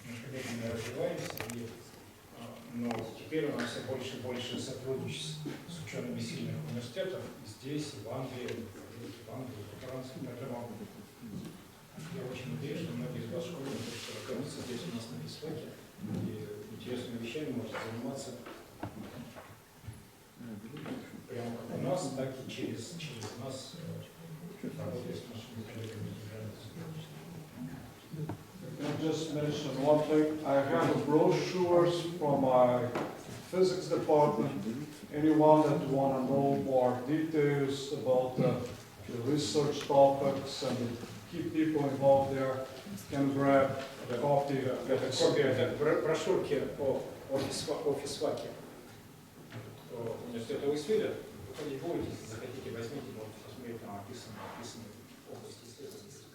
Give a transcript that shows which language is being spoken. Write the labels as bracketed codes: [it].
[ru] медленно развиваемся, но теперь у нас все больше и больше сотрудничеств с учеными сильных университетов здесь, и в Англии, в Франции, поэтому я очень надеюсь, что многие из вас школьников окажутся здесь у нас на физфаке и интересными вещами можете заниматься прямо как у нас, так и через нас, работая с нашими коллегами. [en] Can I just mention one thing? I have brochures from my physics department. Anyone that want to know more details about the research topics and the key people involved there can grab a copy. [ru] Это копия брошюрки о физфаке университета Луисвилля. Вы будете, захотите, возьмите, можете посмотреть, там описаны области исследований.